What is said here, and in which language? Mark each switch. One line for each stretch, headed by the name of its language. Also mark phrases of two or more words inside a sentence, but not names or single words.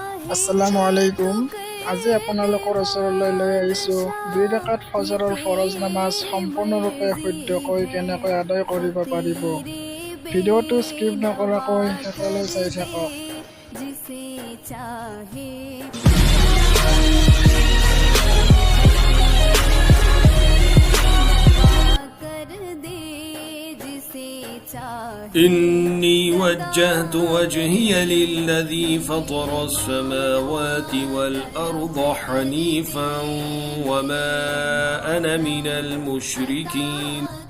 Arabic: السلام عليكم.
Assamese: আজি আপোনালোকৰ ওচৰলৈ লৈ আহিছোঁ 2 ৰাকাত ফজৰৰ ফৰজ নামাজ সম্পূৰ্ণৰূপে শুদ্ধকৈ কেনেকৈ আদায় কৰিব পাৰিব। ভিডিঅ'টো স্কিপ নকৰাকৈ শেষলৈ চাই থাকক।
Arabic: إني وجهت وجهي للذي فطر السماوات والأرض حنيفا وما أنا من المشركين